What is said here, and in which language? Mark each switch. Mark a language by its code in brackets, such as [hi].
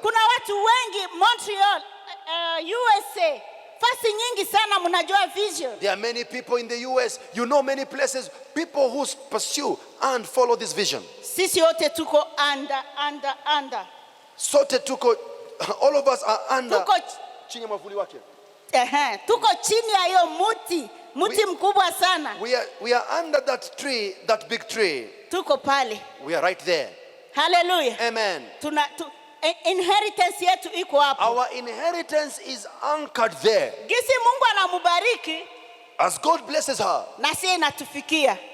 [sw] Kuna watu wengi Montreal, USA. Fasi nyingi sana mnajua vision. [en] There are many people in the US, you know many places, people who pursue and follow this vision. [sw] Sisi wote tuko [en] under. [sw] Sote tuko, [en] all of us are under. [sw] Tuko chini ya mwavuli wake. Tuko chini ya hiyo muti mkubwa sana. [en] We are under that tree, that big tree. [sw] Tuko pale. [en] We are right there. Hallelujah. Amen. [sw] Inheritance yetu iko hapo. [en] Our inheritance is anchored there. [sw] Gisi Mungu anamubariki, [en] as God blesses her, [sw] na sisi inatufikia.